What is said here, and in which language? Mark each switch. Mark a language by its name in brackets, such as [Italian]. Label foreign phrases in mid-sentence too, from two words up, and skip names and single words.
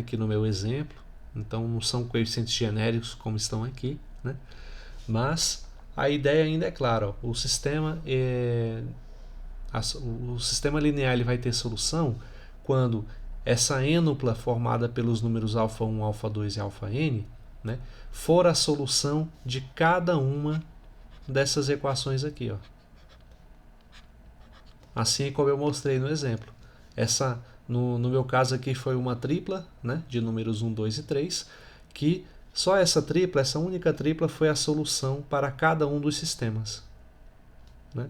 [Portuguese] Aqui no meu exemplo, então não são coeficientes genéricos como estão aqui, né? Mas a ideia ainda é clara, ó, o sistema linear ele vai ter solução quando essa ênupla formada pelos números α1, α2 e αn, né, for a solução de cada uma dessas equações aqui, ó. Assim como eu mostrei no exemplo. Essa, no meu caso aqui, foi uma tripla, né, de números 1, 2 e 3, que só essa tripla, essa única tripla, foi a solução para cada um dos sistemas, né?